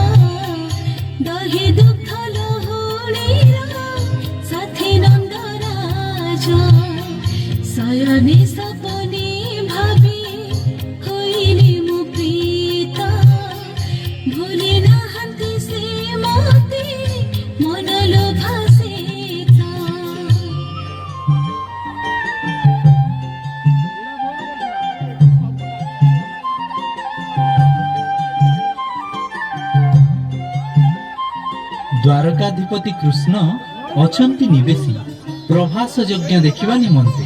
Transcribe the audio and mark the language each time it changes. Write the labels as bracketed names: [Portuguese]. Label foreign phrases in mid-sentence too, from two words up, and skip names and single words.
[Odia] ଦହି ଦୁଗ୍ଧ ଲହୁଣୀରା ସାଥୀ ନନ୍ଦରାଜ, ଶୟନେ ସପନେ ଭାବି ହଇଲି ମୁ ପ୍ରୀତା। ଭୁଲି ନାହାନ୍ତି ସେ ମତେ ମନ ଲୋଭା ସୀତା। ଦ୍ୱାରକାଧିପତି କୃଷ୍ଣ ଅଛନ୍ତି ନିବେଶୀ ପ୍ରଭାସ ଯଜ୍ଞ ଦେଖିବା ନିମନ୍ତେ।